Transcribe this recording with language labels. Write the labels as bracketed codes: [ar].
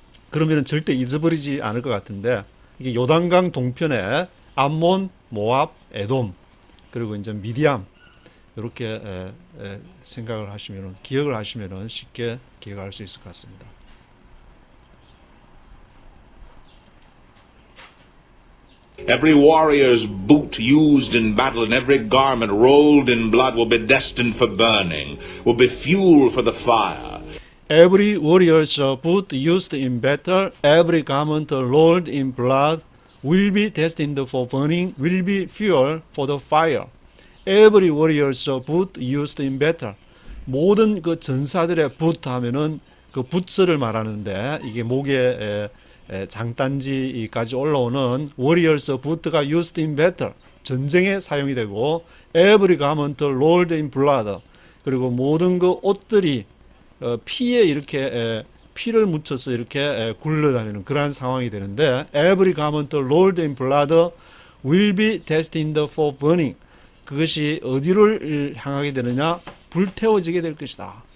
[ko] 그러면 절대 잊어버리지 않을 것 같은데 이게 요단강 동편에 암몬, 모압, 에돔 그리고 이제 미디안 이렇게 생각을 하시면은 기억을 하시면은 쉽게 기억할 수 있을 것 같습니다. [en] Every warrior's boot used in battle and every garment rolled in blood will be destined for burning, will be fuel for the fire. Every warrior's boot used in battle, every garment rolled in blood will be destined for burning, will be fuel for the fire. Every warrior's boot used in battle. [ko] 모든 그 전사들의 boot 하면은 그 부츠를 말하는데 이게 목에 장단지까지 올라오는 warrior's boot가 [en] used in battle. [ko] 전쟁에 사용이 되고 [en] every garment rolled in blood. [ko] 그리고 모든 그 옷들이 피에 이렇게 피를 묻혀서 이렇게 굴러다니는 그러한 상황이 되는데 [en] every garment rolled in blood will be destined for burning. [ko] 그것이 어디를 향하게 되느냐? 불태워지게 될 것이다.